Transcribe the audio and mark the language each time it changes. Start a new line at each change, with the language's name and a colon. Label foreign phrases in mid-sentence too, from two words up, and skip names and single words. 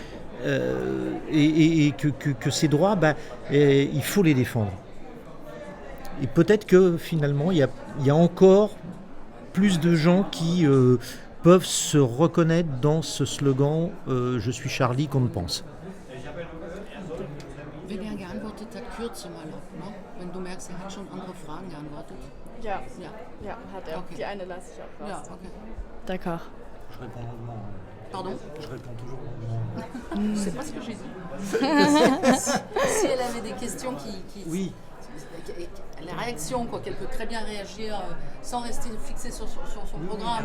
French: Et que ces droits, il faut les défendre. Et peut-être que finalement, il y a encore plus de gens qui peuvent se reconnaître dans ce slogan « Je suis Charlie » qu'on ne pense.
German: Wenn geantwortet hat, kürze mal ab, ne? Wenn du merkst, er hat schon andere Fragen geantwortet. Ja, hat er. Okay. Die eine lasse ich auch raus. Ja, okay.
French: D'accord. Je réponds longuement. Pardon? Je réponds toujours longuement. C'est pas ce que j'ai dit. Si elle avait des questions qui oui. Les réactions, quoi, qu'elle peut très bien réagir sans rester fixée sur son programme.